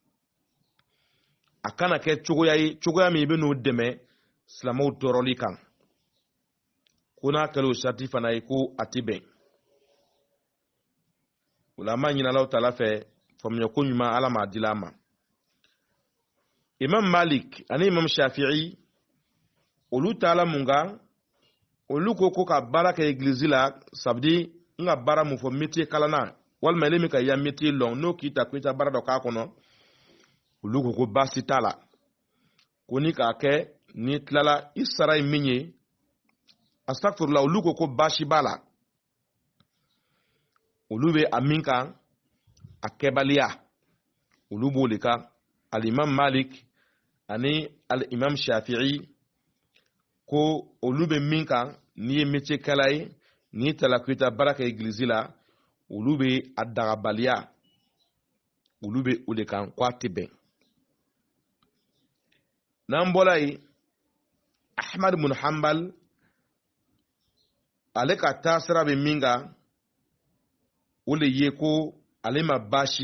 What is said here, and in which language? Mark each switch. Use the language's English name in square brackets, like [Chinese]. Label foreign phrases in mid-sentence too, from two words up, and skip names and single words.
[Bambara] a kana kɛ cogoya ye cogoya min i bɛ n'o dɛmɛ silamɛw tɔɔrɔli kan ko n'a kɛla o charte fana ye ko a tɛ bɛn o la an b'a ɲini Alahu Taala fɛ faamuyako ɲuman Ala m'a dila an ma Imam Malik ani Imam Shafi'i olu taala mun kan olu ko ka baara kɛ église la [French] ça veut dire [Bambara] n ka baara mun fɔ métier kalanna walima ile min ka ya métier lɔn n'o k'i ta ko i ta baara dɔ k'a kɔnɔ olu ko baasi t'a la ko ni k'a kɛ ni tilala i sara ye min ye astagfirullah olu ko baasi b'a la olu bɛ a min kan a kɛbaliya olu b'o de kan al-Imam Malik ani al-Imam Shafi'i ko olu bɛ min kan n'i ye métier kɛla ye n'i tala ko i ta baara kɛ église la olu bɛ a dagabaliya olu bɛ o de kan ko a tɛ bɛn n'an bɔra yen Ahmad ibn Hanbal ale ka taasira bɛ min kan o de ye ko ale ma baasi